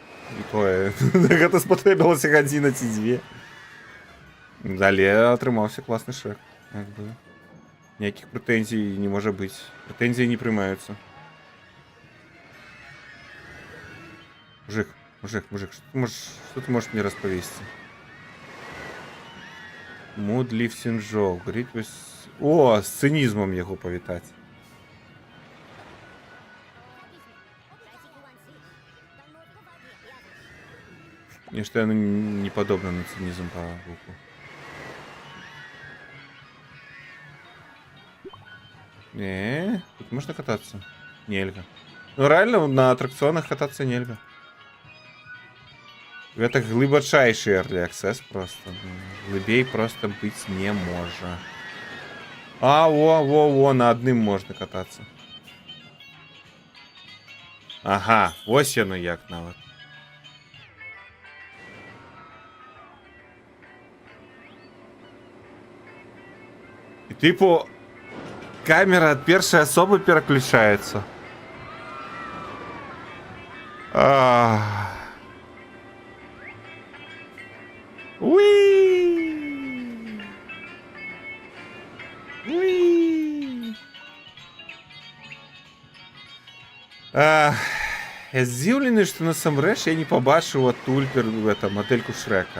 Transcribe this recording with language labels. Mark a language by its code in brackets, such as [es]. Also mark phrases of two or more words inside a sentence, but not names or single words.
[be] І тое. Гэта спатрэбілася гадзіна ці дзве. Але атрымаўся класны Шрек. Як бы. Ніякіх прэтэнзій не можа быць. Прэтэнзіі не прымаюцца. [ru] Мужик, что ты можешь мне распавесці? [en] Mood lifting joke. [be] О, з цынізмам яго павітаць. Нешта яно не падобна на цынізм па гуку. [ru] Не, тут можно кататься? Нельга. Ну реально на аттракционах кататься нельга. Это глыбачайший [en] early access [ru] просто. [be] Глыбей просто быть не можа. [ru] А, во, на одним можно кататься. Ага, [be] ось яно як нават. І типу... [ru] камера от первой особы переключается. Уи! Уи! [be] Я здзіўлены, што насамрэч я не пабачыў адтуль мадэльку Шрэка.